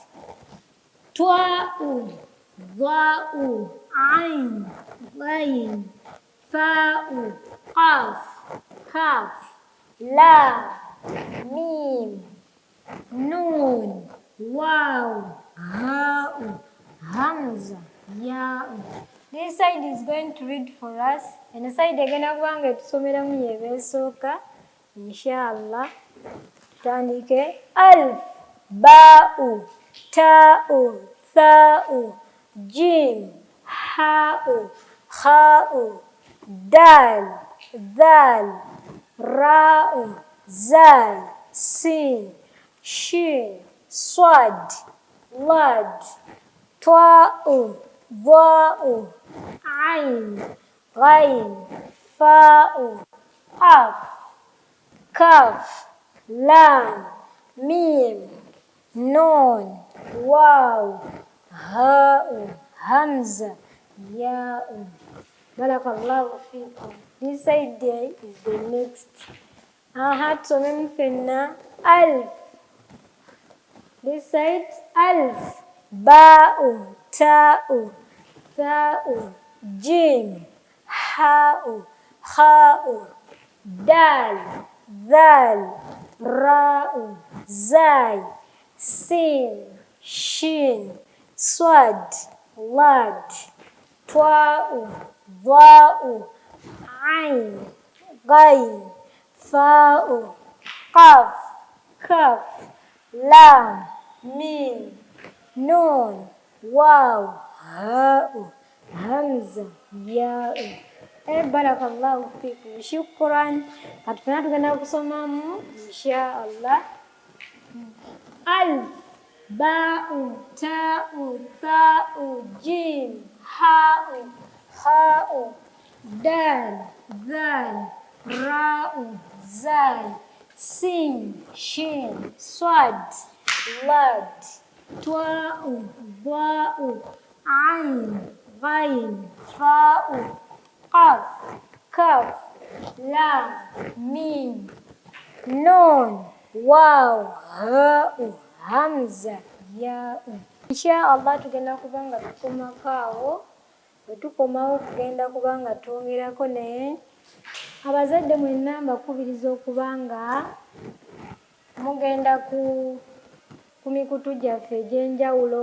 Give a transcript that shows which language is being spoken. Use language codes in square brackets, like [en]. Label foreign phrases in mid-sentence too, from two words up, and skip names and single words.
[ar] طاء، ظاء، عين، غين، فاء، قاف، كاف، لام، ميم، نون، واو، هاء، همزة، ياء. [en] This side is going to read for us, and the side [lg] egenda kubanga etusomeramu yebesooka, inshallah. Tandike. [ar] ألف، باء، تاء، ثاء، جيم، حاء، خاء، دال، ذال، راء، زاي، سين، شين، صاد، ضاد، طاء، ظاء، عين، غين، فاء، قاف, كاف، لام، ميم، نون، واو، هاء، همزة، ياء. بارك الله فيكم. [en] This side there is the next. [lg] Tusomemu ffenna. [ar] Alif. [en] This side. [ar] ألف، باء، تاء، ثاء، جيم، حاء، خاء, دال، ذال، راء، زاي، سين، شين، صاد، ضاد، طاء، ظاء، عين، غين، فاء، قاف، كاف، لام، ميم، نون، واو، هاء، همزة، ياء. بارك الله فيكم. شكرا. [lg] Katufuna tugenda kusomamu inshallah. [ar] ألف، باء، تاء، ثاء، جيم، حاء، خاء, دال، ذال، راء، زاي، سين، شين، صاد، ضاد، طاء، ظاء، عين، غين، فاء، قاف، كاف، لام، ميم، نون، واو، هاء، همزة، ياء. [lg] Inshallah tugenda kubanga tukomako awo. Bwe tukomawo tugenda kubanga twongerako naye abazadde mwenna mbakubiriza okubanga mugenda ku mikutu gyaffe egy'enjawulo.